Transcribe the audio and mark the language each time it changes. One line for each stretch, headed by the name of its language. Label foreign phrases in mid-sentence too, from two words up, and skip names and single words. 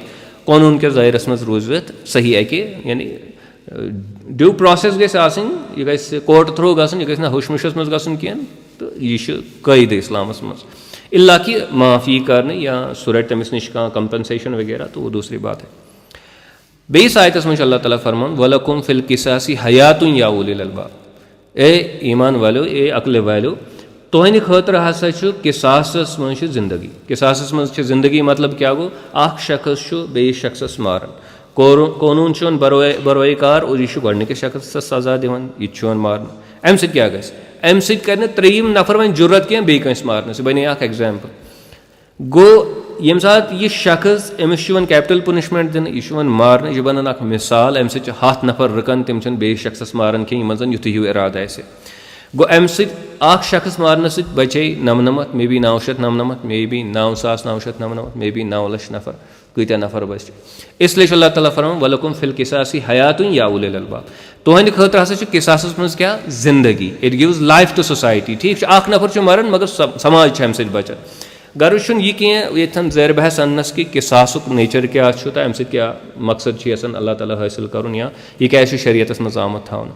Kashmiri: قونوٗن کِس دٲیرَس منٛز روٗزِتھ صحیح اَکہِ یعنی
English: due process
Kashmiri: گژھِ آسٕنۍ, یہِ گژھِ
English: court through
Kashmiri: گژھُن, یہِ گژھِ نہٕ ہُش مُشَس منٛز گژھُن کینٛہہ, تہٕ یہِ چھُ قٲیدٕ اِسلامَس منٛز. اِلا کہِ معاف یی کرنہٕ یا سُہ رَٹہِ تٔمِس نِش کانٛہہ کَمپَنسیشن وغیرہ تہٕ
Urdu: وہ دوٗسری بات ہے.
Kashmiri: بیٚیِس آیتَس منٛز چھُ اللہ تعالیٰ فرمان
Arabic: وَلَکُم فِی القِصاصِ حیاتُن یا اُولی الالباب,
Kashmiri: اے ایٖمان والیو, اے عقلہِ والیو, تُہنٛدِ خٲطرٕ ہسا چھُ قِصاصَس منٛز چھِ زندگی. قِصاصَس منٛز چھِ زندگی مطلب کیاہ گوٚو, اکھ شخص چھُ بیٚیِس شخصس ماران, قونوٗن چھُ یِوان بروٲے کار اور یہِ چھُ گۄڈٕنِکِس شخصس سزا دِوان, یہِ تہِ چھُ یِوان مارنہٕ. اَمہِ سۭتۍ کیاہ گژھِ, اَمہِ سۭتۍ کرِ نہٕ ترٛیٚیِم نفر وۄنۍ جُرت کینٛہہ بیٚیہِ کٲنٛسہِ مارنَس. یہِ بَنے اکھ ایگزامپٕل. گوٚو ییٚمہِ ساتہٕ یہِ شخص أمِس چھُ یِوان
English: capital punishment
Kashmiri: دِنہٕ, یہِ چھُ یِوان مارنہٕ, یہِ چھُ بَنان اکھ مِثال. اَمہِ سۭتۍ چھِ 100 نفر رُکان, تِم چھِنہٕ بیٚیِس شخصس ماران کینٛہہ یِمن زن یِتھُے ہیوٗ اِرادٕ آسہِ. گوٚو اَمہِ سۭتۍ اکھ شخص مارنہٕ سۭتۍ بَچے 99,
English: may be
Kashmiri: 999,
English: may be
Kashmiri: 9,999,
English: may be
Kashmiri: 9 لَچھ نفر, کۭتیاہ نفر بَچہِ. اِسلیے چھُ اللہ تعالیٰ فرمان
Arabic: وَلَکُم فِی القِصاصِ حیاتُن یا اُولی الالباب,
Kashmiri: تُہنٛدِ خٲطرٕ ہسا چھُ قِصاصَس منٛز کیاہ زندگی.
English: it gives life to society.
Kashmiri: ٹھیٖک چھُ, اکھ نفر چھُ مَران مگر سماج چھُ اَمہِ سۭتۍ بَچان. غرض چھُنہٕ یہِ کینٛہہ ییٚتھٮ۪ن زیر بحث اَننَس کہِ قِصاصُک نیچر کیاہ چھُ تہٕ اَمہِ سۭتۍ کیاہ مقصد چھُ یَژھان اللہ تعالیٰ حٲصِل کَرُن, یا یہِ کیازِ چھُ شریعتس منٛز آمُت تھاونہٕ.